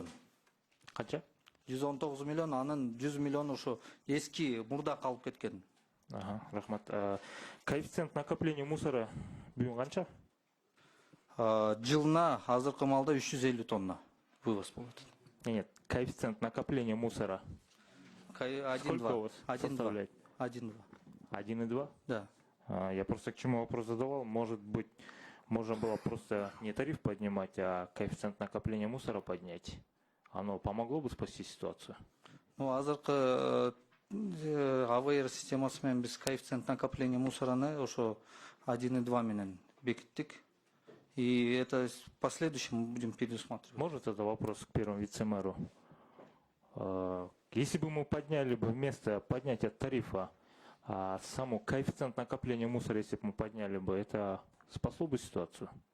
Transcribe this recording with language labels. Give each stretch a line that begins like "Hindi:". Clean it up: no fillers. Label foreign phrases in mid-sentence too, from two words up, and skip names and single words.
Kyrgyz: Канча? 119 миллион, анын 100 миллион ошо эски мурда калып кеткен. Рахмат.
Russian: Коэффициент накопления мусора
Kyrgyz: бүгүн канча? Жылына азыркы маалда 350 тонна вывоз болот.
Russian: Нет, коэффициент накопления мусора. Сколько у вас составляет? 1,2. 1,2? Да. Я просто к чему вопрос задавал. Может быть, можно было просто не тариф поднимать, а коэффициент накопления мусора поднять. Оно помогло бы спасти ситуацию? Ну,
Kyrgyz: азыркы АВР системасы менен биз
Russian: коэффициент накопления мусораны
Kyrgyz: ошо 1,2 менен бекиттик.
Russian: И это в последующем мы будем пересматривать. Может, это вопрос к первому вице-мэру? Если бы мы подняли бы вместо поднятия тарифа саму коэффициент накопления мусора, если бы мы подняли бы, это спасло бы ситуацию?